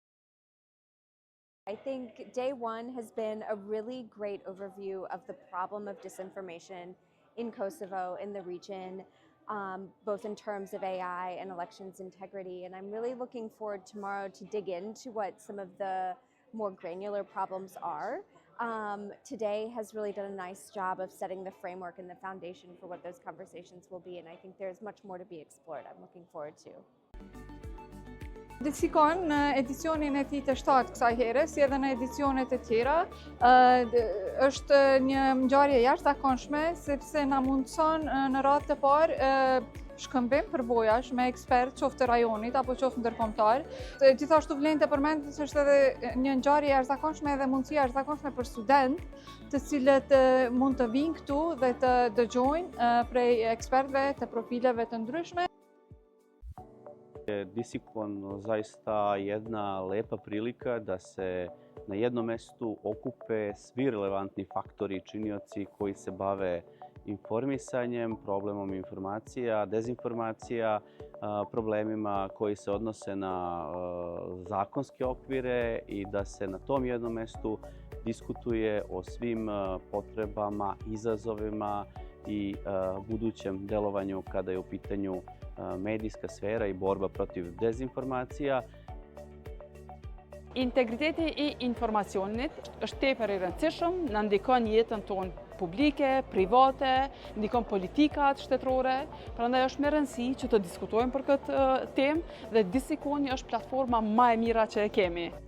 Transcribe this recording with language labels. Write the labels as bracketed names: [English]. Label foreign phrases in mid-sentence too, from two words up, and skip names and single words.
[English] I think day one has been a really great overview of the problem of disinformation in Kosovo, in the region, both in terms of AI and elections integrity. And I'm really looking forward tomorrow to dig into what some of the more granular problems are. Today has really done a nice job of setting the framework and the foundation for what those conversations will be, and I think there's much more to be explored. I'm looking forward to. [Albanian] DISICON në edicionin e tij të 7 kësaj here, si edhe në edicionet e tjera, është një ngjarje jashtëzakonshme sepse na mundson në radhë të parë shkëmbim përvojash me ekspert qoftë të rajonit apo qoftë ndërkombëtar. Gjithashtu vlen të përmendet se është edhe një ngjarje jashtëzakonshme dhe mundësi jashtëzakonshme për student, të cilët mund të vinë këtu dhe të dëgjojnë prej ekspertëve të profileve të ndryshme. [Serbian] DISICON zaista jedna lepa prilika da se na jednom mestu okupe svi relevantni faktori i činioci koji se bave informisanjem, problemom informacija, dezinformacija, problemima koji se odnose na zakonske okvire i da se na tom jednom mestu diskutuje o svim potrebama, izazovima i budućem delovanju kada je u pitanju medijska sfera i borba protiv dezinformacija. [Albanian] Integriteti I informacionit është tepër I rëndësishëm, na ndikon jetën tonë publike, private, ndikon politikat shtetërore, prandaj është me rëndësi që të diskutojmë për këtë temë dhe DISICON është platforma më e mira që e kemi.